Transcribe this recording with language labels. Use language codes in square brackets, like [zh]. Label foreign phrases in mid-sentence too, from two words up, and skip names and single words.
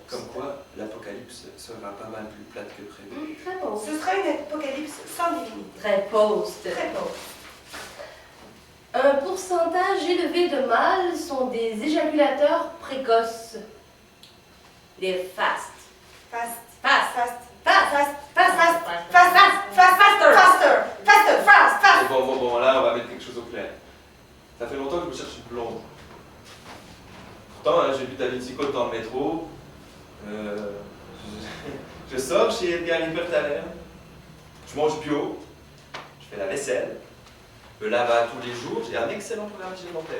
[fr] Comme quoi, l'apocalypse sera pas mal plus plate que prévu. Très pauvre. Ce sera une apocalypse sans divinité. Très post. Très pauvre. Un pourcentage élevé de mâles sont des éjaculateurs précoces. Les fast. [en] Fast. Fast. Fast. Fast. Fast. Fast. Fast. Fast. Fast. Faster. Faster. Faster. Fast. Fast. [fr] Bon, là, on va mettre quelque chose au clair. Ça fait longtemps que je me cherche une blonde. Pourtant, hein, j'ai vu Da Vinci Code dans le métro. Je sors chez Edgar Hyperthaler. Je mange bio. Je fais la vaisselle. Je me lave tous les jours. J'ai un excellent programme alimentaire.